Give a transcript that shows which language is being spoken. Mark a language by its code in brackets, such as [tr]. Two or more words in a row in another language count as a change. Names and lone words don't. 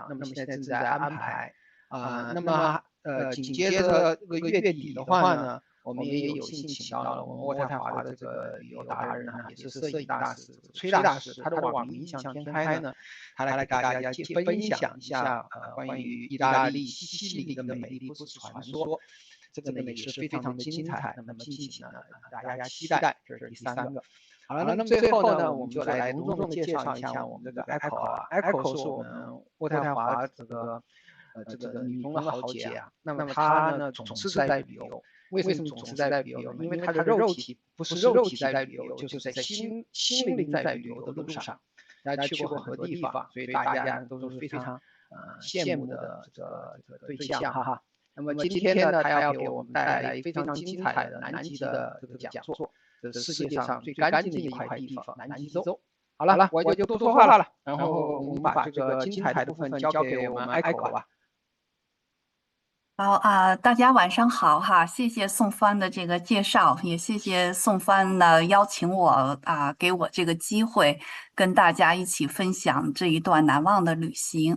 [zh] 那麼現在正在安排，那麼緊接着這個月底的話呢，我們也有幸請到了我們渥太華的這個旅遊達人也是攝影大師崔大師，他的網名異想天開呢，他來給大家分享一下關於意大利西西里的美麗都市傳說，這個呢也是非常的精彩。那麼敬請呢大家期待，這是第三個。好了，那麼最後呢，我們就來隆重的介紹一下我們這個 Echo 是我們渥太華這個女中的豪傑啊。那麼她呢總是在旅遊。為什麼總是在旅遊呢？因為他的肉體不是肉體在旅遊，就是在心靈在旅遊的路上。大家去過很多地方，所以大家都是非常羨慕的這個對象哈。那麼今天呢，他要給我們帶來非常精彩的南極的這個講座，這是世界上最乾淨的一塊地方——南極洲。好了，我就不說話了，然後我們把這個精彩的部分交給我們 Echo 吧。好大家晚上好哈，謝謝宋帆的這個介紹，也謝謝宋帆呢邀請我給我這個機會跟大家一起分享這一段難忘的旅行。